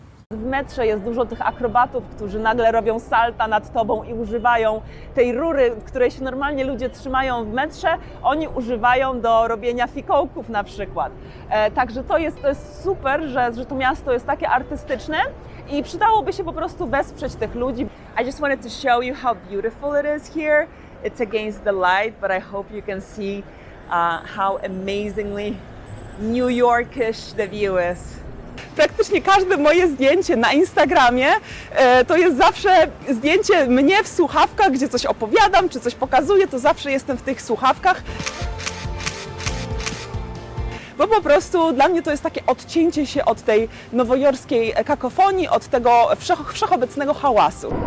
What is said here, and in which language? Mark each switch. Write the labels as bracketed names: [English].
[Polish] W metrze jest dużo tych akrobatów, którzy nagle robią salta nad tobą i używają tej rury, której się normalnie ludzie trzymają w metrze, oni używają do robienia fikołków na przykład. Także to jest super, że to miasto jest takie artystyczne i przydałoby się po prostu wesprzeć tych ludzi. [English] I just wanted to show you how beautiful it is here. It's against the light, but I hope you can see how amazingly New Yorkish the view is. [Polish] Praktycznie każde moje zdjęcie na Instagramie to jest zawsze zdjęcie mnie w słuchawkach, gdzie coś opowiadam, czy coś pokazuję, to zawsze jestem w tych słuchawkach. Bo po prostu dla mnie to jest takie odcięcie się od tej nowojorskiej kakofonii, od tego wszechobecnego hałasu.